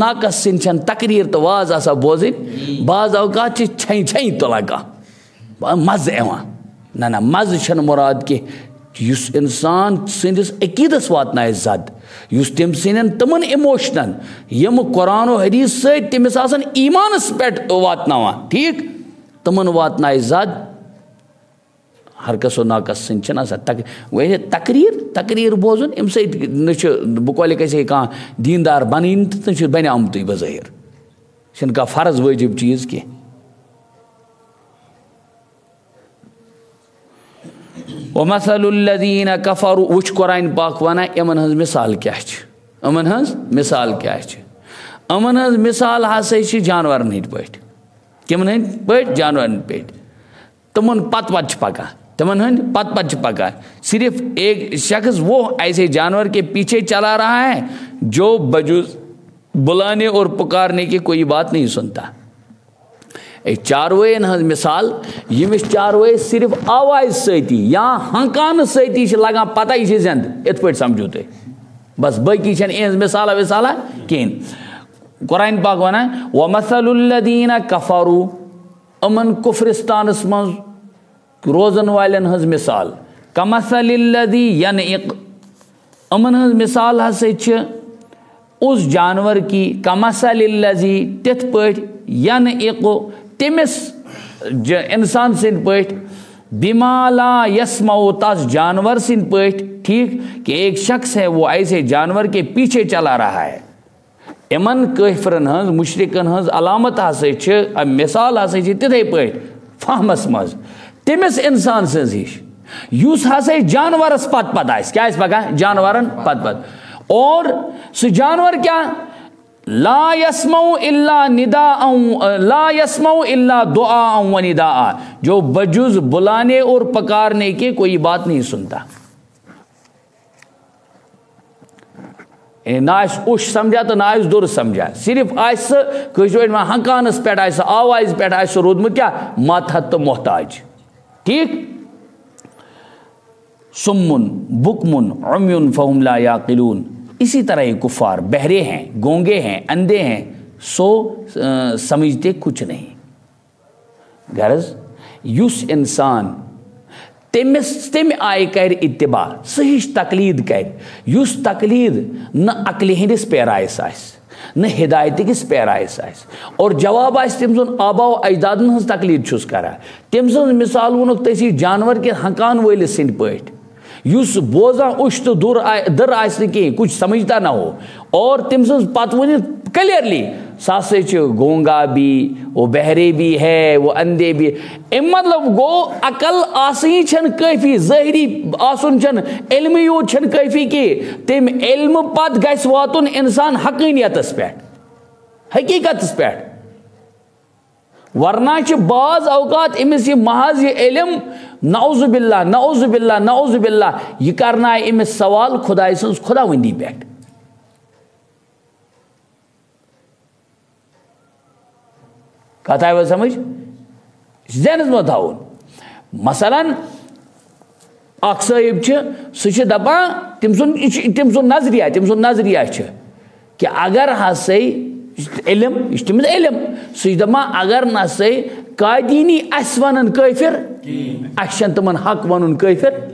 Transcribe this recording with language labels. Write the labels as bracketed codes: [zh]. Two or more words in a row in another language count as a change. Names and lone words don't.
[ks] ناقص سن تقریر تو واز آسا بوزن بعض اوقات چھیں تلان کھانا مز ایوان نہ مز چھن مراد کہ یُس اِنسان سٕنٛدِس عقیٖدس واتنایہِ زد، یُس تٔمۍ سٕنٛدٮ۪ن تِمن اِموشنن یِم قرآن و حدیٖث سۭتۍ تٔمِس آسان ایٖمانس پٮ۪ٹھ واتناوان، ٹھیٖک، تِمن واتنایہِ زد، ہرکس و ناکس سٕنٛدۍ چھِنہٕ آسان تقریٖر بوزُن، اَمہِ سۭتۍ نہ چھُ بہٕ کۄلہِ گژھِ ہے کانٛہہ دیٖندار بنٕنۍ تہٕ نہ چھُ بنہِ آمتُے بظٲہِر، چھُنہٕ کانٛہہ فرض وٲجِب چیٖز کینٛہہ. [ar] وَمَثَلُ الَّذِينَ كَفَرُوا، [ks] وٕچھ قرآن پاک وَنان یِمن ہٕنٛز مِثال کیٛاہ چھِ، یِمن ہٕنٛز مِثال کیٛاہ چھِ. یِمن ہٕنٛز مِثال ہسا چھِ جانورن ہٕنٛدۍ پٲٹھۍ. کِمن ہٕنٛدۍ پٲٹھۍ؟ جانورن پٲٹھۍ. تِمن پتہٕ چھِ پکان، تِمن ہٕنٛدۍ پتہٕ چھِ پکان. [ur] صرف ایک شخص وہ ایسے جانور کے پیچھے چلا رہا ہے جو بجز بلانے اور پکارنے کی کوئی بات نہیں سنتا. [ks] چاروٲین ہٕنٛز مِثال، ییٚمِس چاروٲے صرف آوازِ سۭتی یا ہنکانہٕ سۭتی چھِ لگان پتہ یہِ چھِ زِندٕ، یِتھ پٲٹھۍ سمجھو تُہۍ، بس باقی چھنہٕ یِہٕنٛز مِثالہ وِثالہ کِہیٖنۍ. قرآن پاک وَنان [ar] وَمَثَلُ الَّذِينَ كَفَرُوا، [ks] یِمن کُفرِستانس منٛز روزن والٮ۪ن ہٕنٛز مِثال، [ar] کَمَثَلِ الَّذِی یَنعِق، [ks] یِمن ہٕنٛز مِثال ہسا چھِ [ur] اس جانور کی، [ar] کَمَثَلِ الَّذِی [ks] تِتھ پٲٹھۍ، یَنعِق تٔمِس اِنسان سٕنٛدۍ پٲٹھۍ، [ar] بِما لا یسمعُ [ks] تس جانور سٕنٛدۍ پٲٹھۍ، ٹھیٖک، [ur] کہ ایک شخص ہے وہ ایسے جانور کے پیچھے چلا رہا ہے. [ks] یِمن کٲفرن ہٕنٛز مُشرِکن ہٕنٛز علامت ہسا چھِ، مِثال ہسا چھِ تِتھے پٲٹھۍ فہمس منٛز تٔمِس اِنسان سٕنٛز ہِش یُس ہسا جانورس پتہٕ آسہِ. کیٛاہ آسہِ پکان؟ جانورن پتہٕ. اور سُہ جانور کیٛاہ؟ [ar] لا یسمعُ الا نداء، لا یسمعُ الا دعاء و نداء، [ur] جو بجز بلانے اور پکارنے کے کوئی بات نہیں سنتا. [ks] نہ آسہِ اوٚش سمجھا تہٕ نہ آسہِ دوٚر سمجھا، صرف آسہِ سُہ کٲشِر پٲٹھۍ وَنان ہنکانس پٮ۪ٹھ آسہِ سُہ، آوازِ پٮ۪ٹھ آسہِ سُہ روٗدمُت کیٛاہ؟ ماتحت تہٕ محتاج. ٹھیٖک. [ar] سُمُن بُکمُن عُمیُن فہم لا یعقلون، [ur] اسی طرح یہ کفار بہرے ہیں، گونگے ہیں، اندھے ہیں، سو سمجھتے کچھ نہیں. [ks] غرض یُس انسان تمہِ آیہِ کرِ اتباع، سُہ ہِش تقلیٖد کرِ، یُس تقلیٖد نہ عقلہِ ہٕنٛدِس پیرایس آسہِ نہ ہدایتٕکِس پیرایس آسہِ، اور جواب آسہِ تٔمۍ سُنٛد آبا و اجدادن ہٕنٛز تقلیٖد چھُس کران. تٔمۍ سٕنٛز مثال ووٚنُکھ تٔسی جانور کہِ ہنکان وٲلِس سٕنٛدۍ پٲٹھۍ، یُس بوزان اوٚش تہٕ دٕر آسہِ نہٕ کِہیٖنۍ، [ur] کچھ سمجھتا نہ ہو، اور [ks] تٔمۍ سٕنٛز پتہٕ ؤنِتھ کلیئرلی سُہ ہسا چھُ [ur] گونگا بھی، وہ بہرے بھی ہے، وہ اندھے بھی. [ks] اَمہِ مطلب گوٚو عقل آسٕنۍ چھنہٕ کٲفی، ظٲہری آسُن چھنہٕ، علمٕے یوت چھنہٕ کٲفی کینٛہہ، تٔمۍ علمہٕ پتہٕ گژھِ واتُن انسان حقٲنیتس پٮ۪ٹھ، حقیٖقتس پٮ۪ٹھ. ورنہ چھِ بعض اوقات أمِس یہِ محض یہِ علم، [ar] نعوذ باللہ نعوذ باللہ نعوذ باللہ، [ks] یہِ کرنایہِ أمِس سوال خۄداے سٕنٛز خۄداوندی پٮ۪ٹھ. کتھ آیہِ سمجھ؟ ذہنس منٛز تھاوُن. مثلاً اکھ صٲحب چھِ، سُہ چھِ دپان، تٔمۍ سُنٛد نظریہ چھِ کہ اگر ہسا علم، یہِ چھُ تٔمِس علم، سُہ چھِ دپان اگر نہ سا قادینی اَسہِ ونن کٲفر، اَسہِ چھنہٕ تِمن حق ونُن کٲفر.